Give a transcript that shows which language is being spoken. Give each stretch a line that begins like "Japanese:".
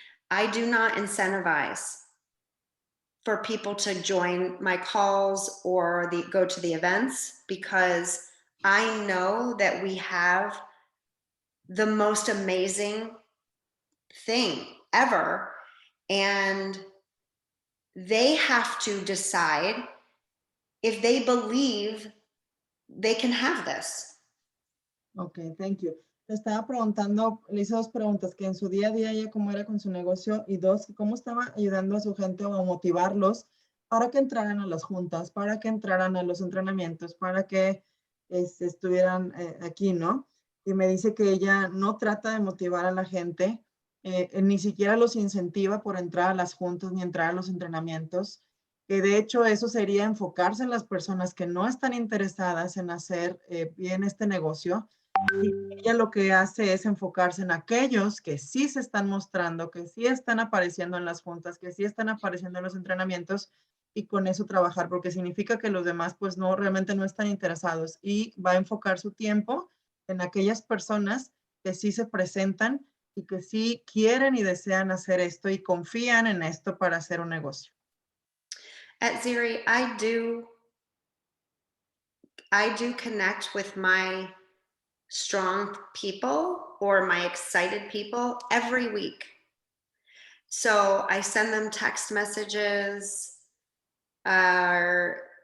English: I do not incentivize for people to join my calls or go to the events, because I know that we have the most amazing thing ever, and they have to decide if they believe they can have this. Okay, thank you.
Spanish: Le estaba preguntando, le hice 2 preguntas, que en su día a día ella cómo era con su negocio, y 2, cómo estaba ayudando a su gente o a motivarlos para que entraran a las juntas, para que entraran a los entrenamientos, para que estuvieran aquí, ¿no? Y me dice que ella no trata de motivar a la gente, ni siquiera los incentiva por entrar a las juntas ni entrar a los entrenamientos, que de hecho eso sería enfocarse en las personas que no están interesadas en hacer bien este negocio. Y ella lo que hace es enfocarse en aquellos que sí se están mostrando, que sí están apareciendo en las juntas, que sí están apareciendo en los entrenamientos, y con eso trabajar, porque significa que los demás pues no, realmente no están interesados, y va a enfocar su tiempo en aquellas personas que sí se presentan y que sí quieren y desean hacer esto y confían en esto para hacer un negocio.
English: At Ziri, I do connect with my strong people or my excited people every week. So I send them text messages, or